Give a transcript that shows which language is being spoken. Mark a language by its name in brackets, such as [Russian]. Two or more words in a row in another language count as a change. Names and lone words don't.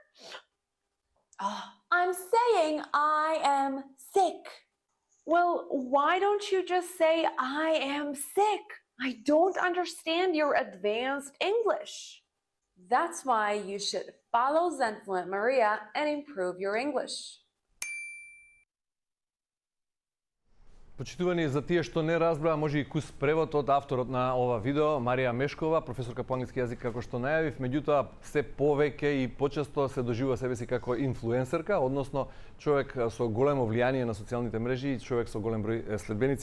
[English] I'm saying I am sick. Well, why don't you just say, I am sick? I don't understand your advanced English. That's why you should follow Zenfluent Maria and improve your English. [Macedonian] Почитувани, за тие што не разбраа, може и кус превод од авторот на ова видео, Марија Мешкова, професорка по англиски јазик, како што најавив, меѓутоа се повеќе и почесто се доживува себе си како инфлуенсерка, односно човек со големо влијание на социјалните мрежи и човек со голем број следбеници.